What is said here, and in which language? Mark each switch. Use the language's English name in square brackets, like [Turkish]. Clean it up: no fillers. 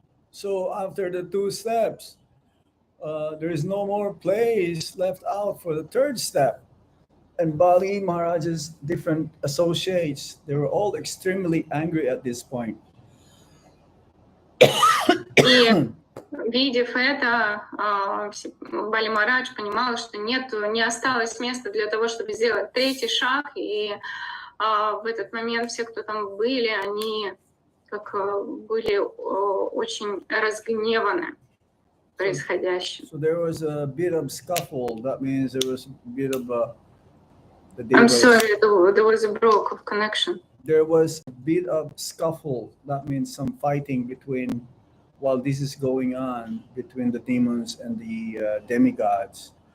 [English] So after the two steps, there is no more place left out for the third step. And Bali Maharaja's different associates, they were all extremely angry at this point. [Russian] И видев это, Бали Махарадж понимал, что не осталось места для того, чтобы сделать третий шаг, и в этот момент все, кто там были, они были очень разгневаны происходящим. [English] So there was a bit of scuffle. That means there was a bit of I'm sorry, there was a broke of connection. There was a bit of scuffle. That means some fighting between, while this is going on, between the demons and the demigods.